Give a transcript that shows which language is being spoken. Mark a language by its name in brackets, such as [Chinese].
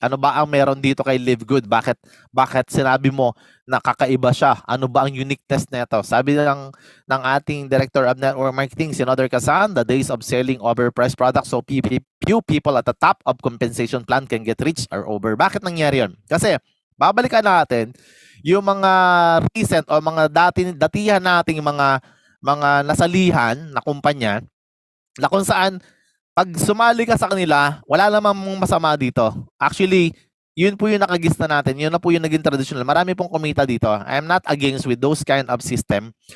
[Filipino] Ano ba ang meron dito kay Live Good? Bakit sinabi mo na kakaiba siya? Ano ba ang uniqueness nito? Sabi ng ating [English] Director of Network Marketing, Senador Casan, the days of selling overpriced products so few people at the top of compensation plan can get rich are over. [Filipino] Bakit nangyari yun? Kasi, babalikan natin yung mga recent o mga datihan nating mga nasalihan na kumpanya na kung saan pag sumali ka sa kanila, wala namang masama dito. Actually, yun po yung nakagista natin. Yun na po yung naging traditional. Marami pong kumita dito. [English] I'm not against with those kind of system.